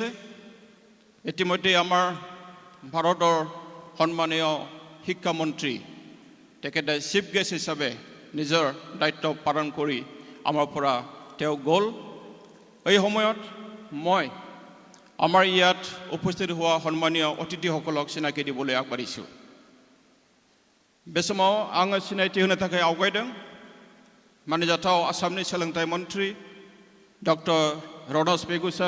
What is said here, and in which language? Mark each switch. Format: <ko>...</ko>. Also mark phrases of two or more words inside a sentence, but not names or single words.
<as>ইতিমধ্যে আমাৰ ভাৰতৰ সন্মানীয় শিক্ষামন্ত্ৰী তেখেতে</as> <en>chief guest</en> <as>হিচাপে নিজৰ দায়িত্ব পালন কৰি আমাৰ পৰা তেওঁ গ'ল। এই সময়ত মই আমাৰ ইয়াত উপস্থিত হোৱা সন্মানীয় অতিথিসকলক চিনাকি দিবলৈ আগবাঢ়িছোঁ।</as> <brx>बे समाव आङो सिनायथि होनो थाखाय आवगायदों मानिजाथाव आसामनि सोलोंथाइ मन्त्रि डक्टर रनज पेगु सार।</brx>